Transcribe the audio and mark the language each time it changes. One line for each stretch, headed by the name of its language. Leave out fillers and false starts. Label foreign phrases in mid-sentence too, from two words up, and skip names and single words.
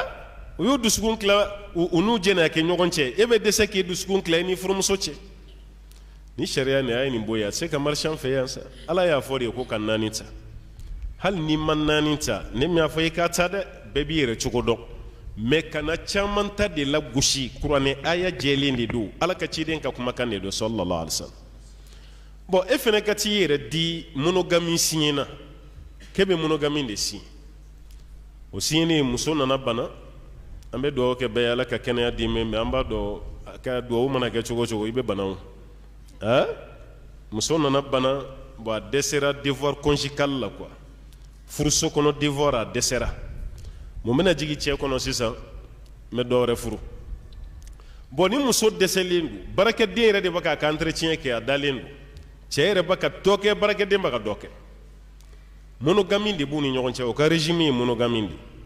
Bambara: u y'u dusukun tila u n'u jɛn'a kɛ ɲɔgɔn cɛ e bɛ dɛsɛ k'i dusukun tila i ni furumuso cɛ ni sariya nin a ye nin bɔ yen a tɛ se ka marché an fɛ yan sa ala y'a fɔ de ko ka naani ta hali n'i ma naani ta ne min y'a fɔ i k'a ta dɛ bɛɛ b'i yɛrɛ cogo dɔn mais kana caman ta de la gosi kuranɛ aya jɛlen de don ala ka ciden ka kumakan de don
Arabic: صلى الله عليه وسلم
Bambara: bon e fɛnɛ ka t'i yɛrɛ di
French: monogamie signé
Bambara: na k'e bɛ monogamie de signé o signé muso nana bana an bɛ dugawu kɛ bɛɛ ye ala ka kɛnɛya di mais an b'a dɔn ka duwawu mana kɛ cogo cogo i bɛ bana o muso nana bana bon a dɛsɛra
French: devoir conjugal
Bambara: la quoi furuso kɔnɔ devoir a dɛsɛra mun bɛna jigin cɛ kɔnɔ sisan n bɛ dɔ wɛrɛ furu bon ni muso dɛsɛlen don baarakɛden yɛrɛ de bɛ k'a ka entretien kɛ a dalen don cɛ yɛrɛ bɛ ka dɔ kɛ baarakɛden bɛ ka dɔ kɛ monogamie de b'u ni ɲɔgɔn cɛ o ka régime ye monogamie de